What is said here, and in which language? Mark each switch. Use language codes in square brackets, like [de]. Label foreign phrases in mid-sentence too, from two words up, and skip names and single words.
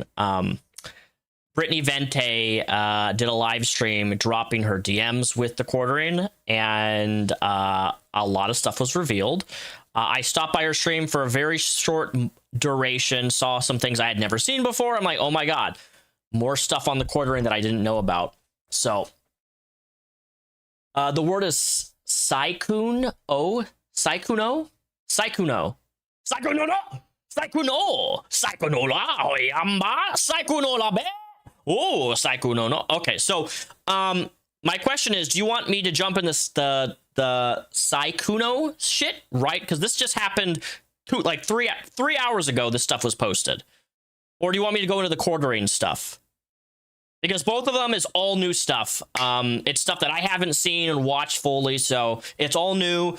[en] Brittany Venti did a live stream dropping her DMs with the quartering, and a lot of stuff was revealed. I stopped by her stream for a very short duration, saw some things I had never seen before. I'm like, oh my god, more stuff on the quartering that I didn't know about. So the word is Sykkuno. Sykkuno. Sykkuno. Sykkuno. Sykkuno. Sykkuno la yamba. Sykkuno la be. Oh, Sykkuno no. Okay, so my question is, do you want me to jump in this the Sykkuno shit, right? Because this just happened like three hours ago. This stuff was posted, or do you want me to go into the quartering stuff? Because both of them is all new stuff. It's stuff that I haven't seen and watched fully, so it's all new.